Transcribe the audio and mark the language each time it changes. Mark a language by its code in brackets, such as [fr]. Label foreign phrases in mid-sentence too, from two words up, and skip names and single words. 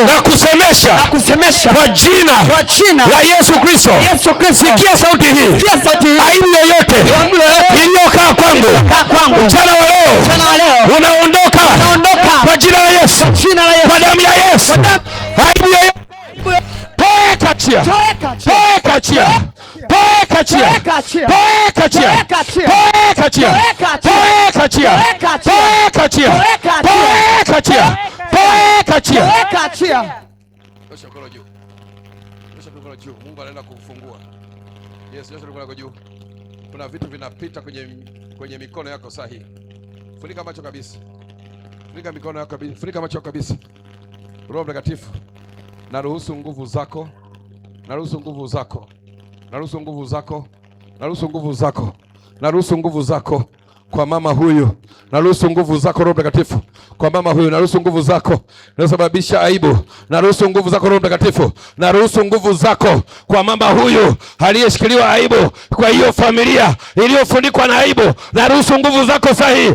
[sw] na kusemesha kwa jina la Yesu Kristo. Sikia sauti hii. Aibu yoyote iliyokaa kwangu mchana wa leo unaondoka kwa jina la Yesu, kwa damu ya Yesu. Aibu yoyote toka chia, toka chia, toka chia, toka chia, toka chia, toka chia, toka chia, toka chia, toka chia. Nyosha mkono juu, nyosha mkono juu. Mungu anaenda kufungua. Yes, nyosha mkono juu. Kuna vitu vinapita kwenye mikono yako sahihi. Funika macho kabisa, funika mikono yako kabisa, funika macho kabisa. Roho Mtakatifu, naruhusu nguvu zako, naruhusu nguvu zako, naruhusu nguvu zako, naruhusu nguvu zako, naruhusu nguvu zako kwa mama huyu, naruhusu nguvu zako Roho Mtakatifu kwa mama huyu, naruhusu nguvu zako inasababisha aibu, naruhusu nguvu zako Roho Mtakatifu, naruhusu nguvu zako kwa mama huyu aliyeshikiliwa aibu, kwa hiyo familia iliyofunikwa na aibu, naruhusu nguvu zako sahihi.